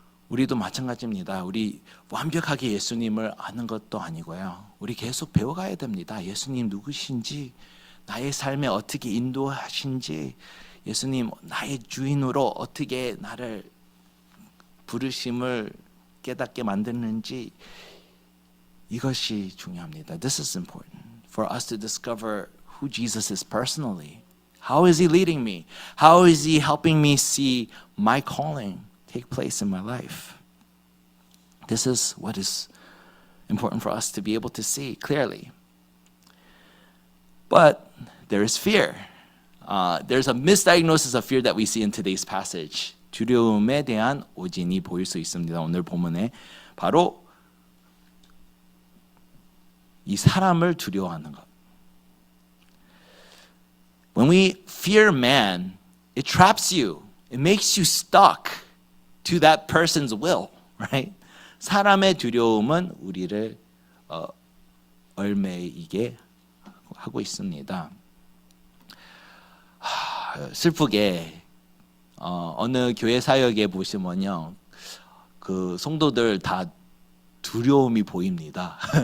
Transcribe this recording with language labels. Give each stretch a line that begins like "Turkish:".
Korean: 우리도 마찬가지입니다. 우리 완벽하게 예수님을 아는 것도 아니고요. 우리 계속 배워가야 됩니다. 예수님 누구신지, 나의 삶에 어떻게 인도하신지, 예수님 나의 주인으로 어떻게 나를 부르심을 깨닫게 만드는지, 이것이 중요합니다.
English: This is important for us to discover who Jesus is personally. How is he leading me? How is he helping me see my calling take place in my life? This is what is important for us to be able to see clearly. But there is fear. There's a misdiagnosis of fear that we see in today's passage.
Korean: 두려움에 대한 오진이 보일 수 있습니다. 오늘 본문에 바로 이 사람을 두려워하는 것.
English: When we fear man, it traps you. It makes you stuck to that person's will, right?
Korean: 사람의 두려움은 우리를 얽매이게 하고 있습니다. 슬프게 어느 교회 사역에 보시면요, 그 성도들 다 두려움이 보입니다.